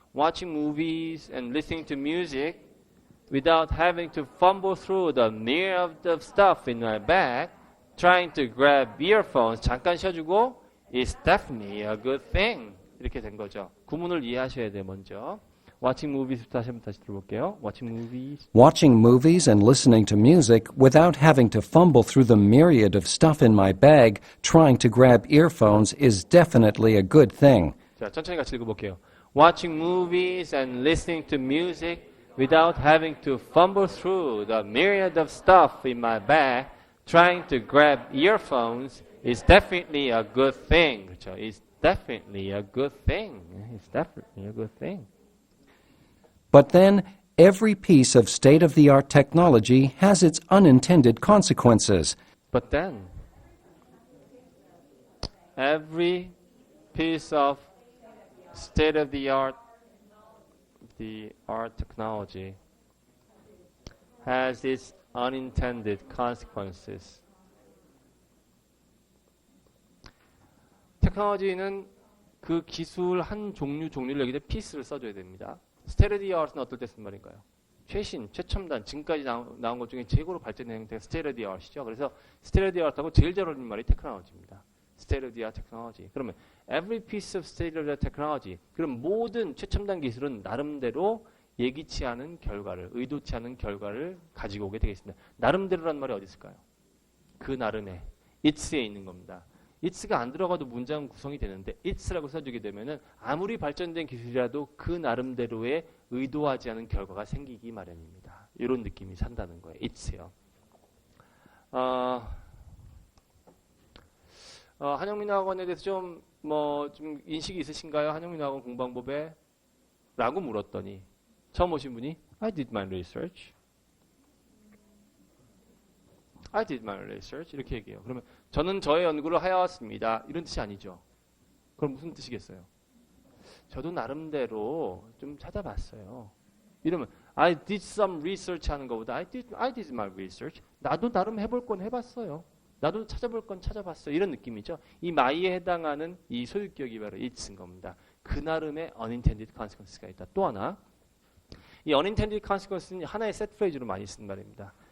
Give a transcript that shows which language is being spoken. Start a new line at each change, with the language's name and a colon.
English: Watching movies and listening to music without having to fumble through the myriad of stuff in my bag trying to grab earphones
Korean: 잠깐 쉬어주고
English: is definitely a good thing 이렇게 된 거죠.
Korean: 구문을 이해하셔야 돼요. 먼저 watching movies 다시 들어볼게요.
English: Watching movies and listening to music without having to fumble through the myriad of stuff in my bag trying to grab earphones is definitely a good thing.
Korean: 자, 천천히 같이 읽어볼게요.
English: Watching movies and listening to music without having to fumble through the myriad of stuff in my bag trying to grab earphones is definitely a good thing.
Korean: 그렇죠?
English: It's definitely a good thing. It's definitely a good thing. But then, every piece of state-of-the-art technology has its unintended consequences. But then, every piece of state of the art technology has its unintended consequences.
Korean: 테크놀로지는 그 기술 한 종류를 여기다 piece를 써줘야 됩니다. state of the art은 어떨 때 쓴 말인가요? 최신, 최첨단, 지금까지 나온 것 중에 최고로 발전된 형태가 state of the art이죠. 그래서 state of the art하고 제일 잘 어울리는 말이 테크놀로지입니다.
English: state of the art technology.
Korean: 그러면
English: every piece of state of the art technology.
Korean: 그럼 모든 최첨단 기술은 나름대로 예기치 않은 결과를, 의도치 않은 결과를 가지고 오게 되겠습니다. 나름대로라는 말이 어디 있을까요? 그 나름의 it's에 있는 겁니다. it's가 안 들어가도 문장 구성이 되는데 it's라고 써주게 되면은 아무리 발전된 기술이라도 그 나름대로의 의도하지 않은 결과가 생기기 마련입니다. 이런 느낌이 산다는 거예요. it's요. 한영민 학원에 대해서 좀 인식이 있으신가요? 한영민 학원 공부방법에? 라고 물었더니 처음 오신 분이
English: I did my research. I did my research.
Korean: 이렇게 얘기해요. 그러면 저는 저의 연구를 하여왔습니다. 이런 뜻이 아니죠. 그럼 무슨 뜻이겠어요? 저도 나름대로 좀 찾아봤어요. 이러면
English: I did some research
Korean: 하는 것보다
English: I did my research.
Korean: 나도 나름 해볼 건 해봤어요. 나도 찾아볼 건 찾아봤어요. 이런 느낌이죠. 이 my에 해당하는 이 소유격이 바로 it's인 겁니다. 그 나름의 unintended consequence가 있다. 또 하나, 이 unintended consequence는 하나의 set phrase로 많이 쓰는 말입니다.